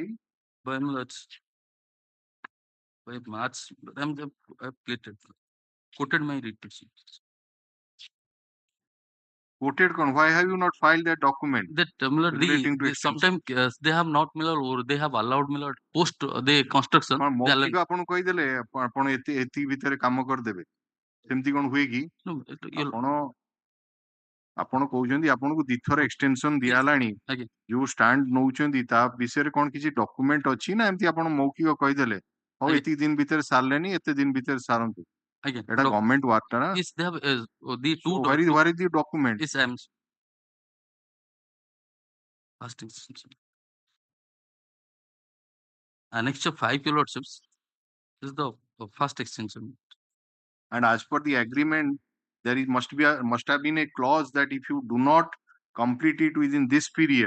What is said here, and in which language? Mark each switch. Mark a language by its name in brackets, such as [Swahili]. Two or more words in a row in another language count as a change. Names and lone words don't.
[English] By, my lords, by March, I have quoted my repetition. Quoted con, why have you not filed that document That relating to extension? sometimes they have not or they have allowed post the construction. [Odia] କଣ ମୌଖିକ ଆପଣ କହିଦେଲେ ଆପଣ ଏତିକି ଭିତରେ କାମ କରିଦେବେ, ସେମିତି କଣ ହୁଏ କି? ଆପଣ କହୁଛନ୍ତି ଆପଣଙ୍କୁ ଦିଥର ଏକ୍ସଟେନସନ ଦିଆହେଲାଣି, ଯୋଉ ଷ୍ଟାଣ୍ଡ ନଉଛନ୍ତି ତା ବିଷୟରେ କଣ କିଛି ଡକୁମେଣ୍ଟ ଅଛି ନା ଏମିତି ଆପଣ ମୌଖିକ କହିଦେଲେ ହଉ ଏତିକି ଦିନ ଭିତରେ ସାରିଲେନି ଏତେ ଦିନ ଭିତରେ ସାରନ୍ତୁ? ଏଟା [English] government work [Odia] ଟା ନା। [English] Yes, they have the two where is the document? Yes, I am first extension. Annexure 5, your lordships, this is the first extension. And as per the agreement, there must have been a clause that if you do not complete it within this period,